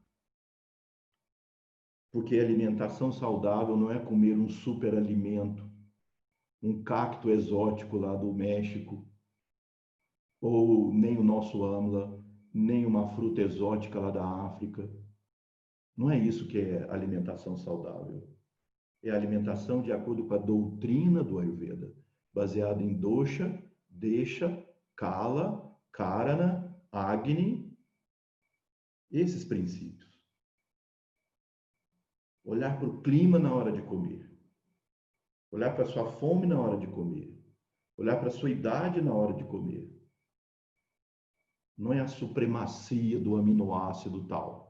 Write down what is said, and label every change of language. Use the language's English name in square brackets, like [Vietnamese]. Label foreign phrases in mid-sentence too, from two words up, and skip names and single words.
[Portuguese] porque alimentação saudável não é comer um superalimento, um cacto exótico lá do México, ou nem o nosso amla, nem uma fruta exótica lá da África. Não é isso que é alimentação saudável. É alimentação de acordo com a doutrina do Ayurveda, baseada em [Sanskrit] दोष देश काल करण अग्नि, [Portuguese] esses princípios. Olhar para o clima na hora de comer. Olhar para a sua fome na hora de comer. Olhar para a sua idade na hora de comer. Não é a supremacia do aminoácido tal.